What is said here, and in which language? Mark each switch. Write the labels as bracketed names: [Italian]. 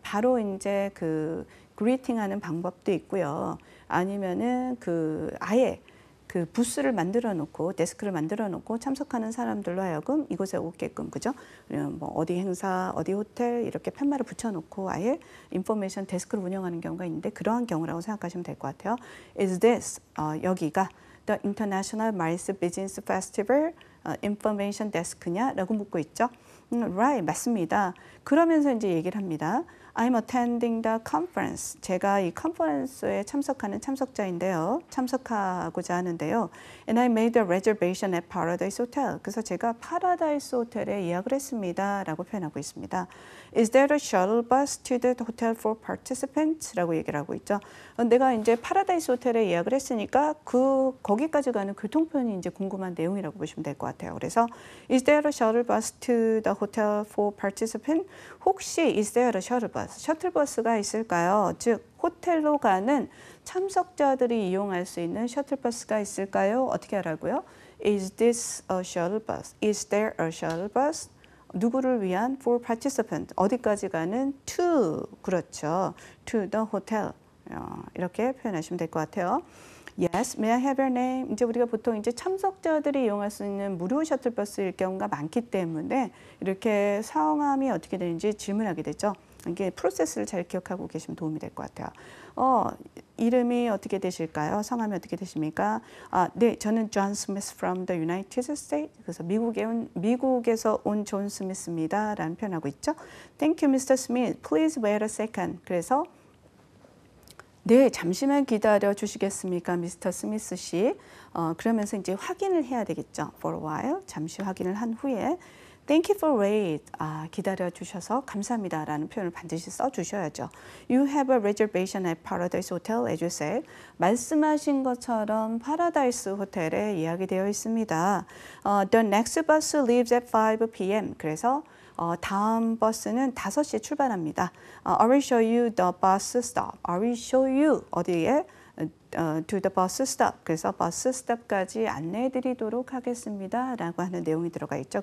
[Korean] 바로 이제 그 그리팅 하는 방법도 있고요. 아니면은 아예 그 부스를 만들어 놓고 데스크를 만들어 놓고 참석하는 사람들로 하여금 이곳에 오게끔 그죠? 뭐 어디 행사, 어디 호텔 이렇게 팻말을 붙여 놓고 아예 인포메이션 데스크를 운영하는 경우가 있는데 그러한 경우라고 생각하시면 될 것 같아요. [English] Is this [Korean] 여기가 The International MICE Business Festival Information Desk냐라고 묻고 있죠. Right, 맞습니다. 그러면서 이제 얘기를 합니다. [English] I'm attending the conference. [Korean] 제가 이 컨퍼런스에 참석하는 참석자인데요. 참석하고자 하는데요. [English] And I made a reservation at Paradise Hotel. [Korean] 그래서 제가 파라다이스 호텔에 예약을 했습니다. 라고 표현하고 있습니다. [English] Is there a shuttle bus to the hotel for participants? [Korean] 라고 얘기를 하고 있죠. 내가 이제 파라다이스 호텔에 예약을 했으니까 거기까지 가는 교통편이 이제 궁금한 내용이라고 보시면 될 것 같아요. [English] 그래서 Is there a shuttle bus to the hotel for participants? 혹시 is there a shuttle bus? [Korean] 셔틀버스가 있을까요? 즉 호텔로 가는 참석자들이 이용할 수 있는 셔틀버스가 있을까요? 어떻게 하라고요? [English] Is this a shuttle bus? Is there a shuttle bus? [Korean] 누구를 위한? [English] For participant. [Korean] 어디까지 가는? [English] To. 그렇죠. To the hotel. [Korean] 이렇게 표현하시면 될 것 같아요. [English] Yes, may I have your name? [Korean] 이제 우리가 보통 이제 참석자들이 이용할 수 있는 무료 셔틀버스일 경우가 많기 때문에 이렇게 성함이 어떻게 되는지 질문하게 되죠. 이게 프로세스를 잘 기억하고 계시면 도움이 될 것 같아요. 이름이 어떻게 되실까요? 성함이 어떻게 되십니까? 네, 저는 존 스미스 [English] from the United States. [Korean] 그래서 미국에서 온 존 스미스입니다. 라는 표현하고 있죠. [English] Thank you, Mr. Smith. Please wait a second. [Korean] 그래서 네, 잠시만 기다려 주시겠습니까, 미스터 스미스 씨? 그러면서 이제 확인을 해야 되겠죠. [English] For a while, [Korean] 잠시 확인을 한 후에 [English] Thank you for wait. [Korean] 기다려 주셔서 감사합니다라는 표현을 반드시 써 주셔야죠. [English] You have a reservation at Paradise Hotel, as you said. [Korean] 말씀하신 것처럼 파라다이스 호텔에 예약이 되어 있습니다. [English] The next bus leaves at 5 p.m. [Korean] 그래서 다음 버스는 5시에 출발합니다. [English] I will show you the bus stop. I will show you 어디에? To the bus stop. [Korean] 그래서 버스 스톱까지 안내해 드리도록 하겠습니다. 라고 하는 내용이 들어가 있죠.